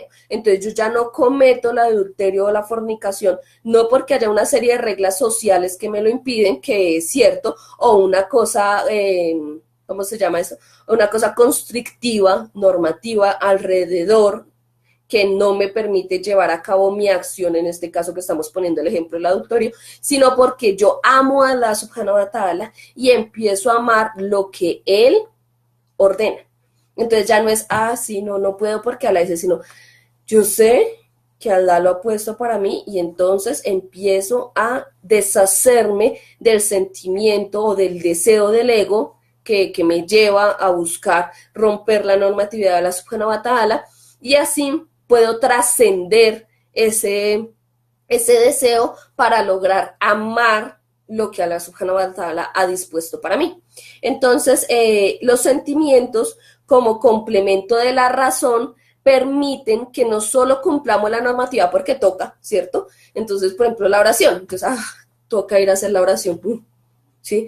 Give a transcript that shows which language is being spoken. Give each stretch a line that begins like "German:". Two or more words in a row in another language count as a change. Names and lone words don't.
Spanish: Entonces yo ya no cometo el adulterio o la fornicación, no porque haya una serie de reglas sociales que me lo impiden, que es cierto, o una cosa, ¿cómo se llama eso? Una cosa constrictiva, normativa alrededor que no me permite llevar a cabo mi acción, en este caso que estamos poniendo el ejemplo del adulterio, sino porque yo amo a
Arabic: الله سبحانه وتعالى
Spanish: y empiezo a amar lo que Él ordena. Entonces ya no es, sí, no puedo porque Allah dice, sino yo sé que Allah lo ha puesto para mí y entonces empiezo a deshacerme del sentimiento o del deseo del ego que me lleva a buscar romper la normatividad de la
Arabic: سبحانه وتعالى
Spanish: y así puedo trascender ese deseo para lograr amar lo que
Arabic: الله سبحانه وتعالى
Spanish: ha dispuesto para mí. Entonces, los sentimientos como complemento de la razón permiten que no solo cumplamos la normativa porque toca, ¿cierto? Entonces, por ejemplo, la oración. Entonces, toca ir a hacer la oración, ¿sí?